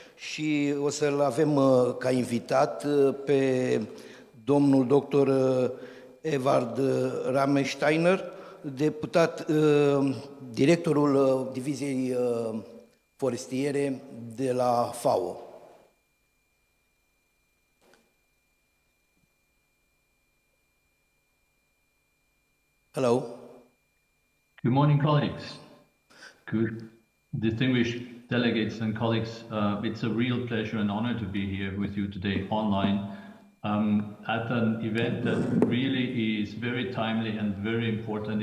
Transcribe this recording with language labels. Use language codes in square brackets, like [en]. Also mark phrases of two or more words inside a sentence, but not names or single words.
[ro] și o să-l avem ca invitat pe domnul doctor Ewald Rametsteiner, deputat, directorul Diviziei Forestiere de la FAO. [en] Hello. Good morning, colleagues. Good distinguished delegates and colleagues. It's a real pleasure and honor to be here with you today online at an event that really is very timely and very important.